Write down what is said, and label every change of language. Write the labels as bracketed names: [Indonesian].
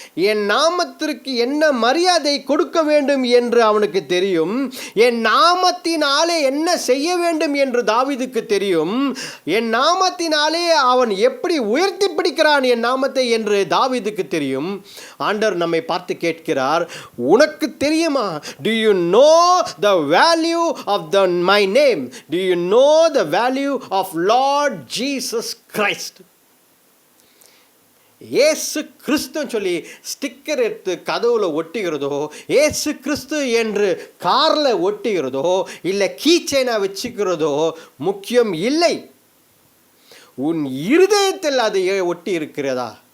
[Tamil] என் நாமத்திற்கு என்ன மரியாதை கொடுக்க வேண்டும் என்று அவனுக்கு தெரியும். என் நாமத்தினாலே என்ன செய்ய வேண்டும் என்று தாவீதுக்கு தெரியும். என் நாமத்தினாலே அவன் எப்படி உயர்த்தி பிடிக்கிறான் என் நாமத்தை என்று தாவீதுக்கு தெரியும். ஆண்டவர் நம்மை பார்த்து கேட்கிறார், உனக்கு தெரியுமா? [English] Do you know the value of my name? Do you know the value of Lord Jesus Christ? [Tamil] ஏசு கிறிஸ்து சொல்லி ஸ்டிக்கர் எடுத்து கதவுல ஒட்டிக்கிறதோ, ஏசு கிறிஸ்து என்று கார்ல ஒட்டிக்கிறதோ, இல்லை கீச்சைனா வச்சுக்கிறதோ முக்கியம் இல்லை. உன் இருதயத்தில் அது ஒட்டி இருக்கிறதா?